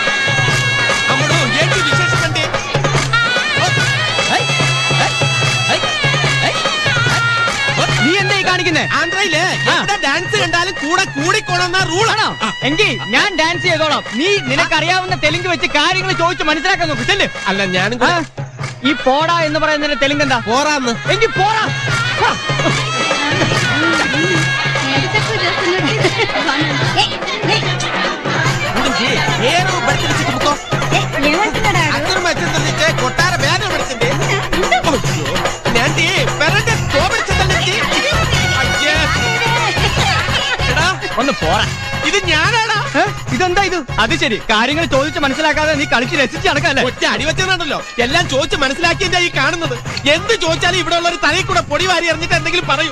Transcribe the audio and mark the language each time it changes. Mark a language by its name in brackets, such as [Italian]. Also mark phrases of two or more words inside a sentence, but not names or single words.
[Malayalam] നീ എന്താ കാണിക്കുന്നേ? ആന്ധ്രയില് ഡാൻസ് കണ്ടാലും കൂടെ കൂടിക്കോണമെന്ന റൂളാണോ? എങ്കിൽ ഞാൻ ഡാൻസ് ചെയ്തോളാം. നീ നിനക്കറിയാവുന്ന തെലുങ്ക് വെച്ച് കാര്യങ്ങൾ ചോദിച്ച് മനസ്സിലാക്കാൻ നോക്ക്. ചെല്ല്. അല്ല ഞാനും ഈ പോടാ എന്ന് പറയുന്നതിന്റെ തെലുങ്ക് എന്താ? പോറാന്ന്. എങ്കിൽ പോടാ. [Telugu] కొట్టార వేదన పడుతుంది. [Malayalam] ഒന്ന് പോടാ. ഇത് ഞാനാടാ. ഇതെന്താ ഇത്? അത് ശരി, കാര്യങ്ങൾ ചോദിച്ച് മനസ്സിലാക്കാതെ നീ കളിച്ച് രസിച്ച് നടക്കാല്ലേ? ഒറ്റ അടിവെച്ചതാണല്ലോ. എല്ലാം ചോദിച്ച് മനസ്സിലാക്കിയ ഈ കാണുന്നത്. എന്ത് ചോദിച്ചാലും ഇവിടെ ഉള്ള ഒരു തലയിൽ കൂടെ പൊടി വാരി എറിഞ്ഞിട്ട് എന്തെങ്കിലും പറയൂ.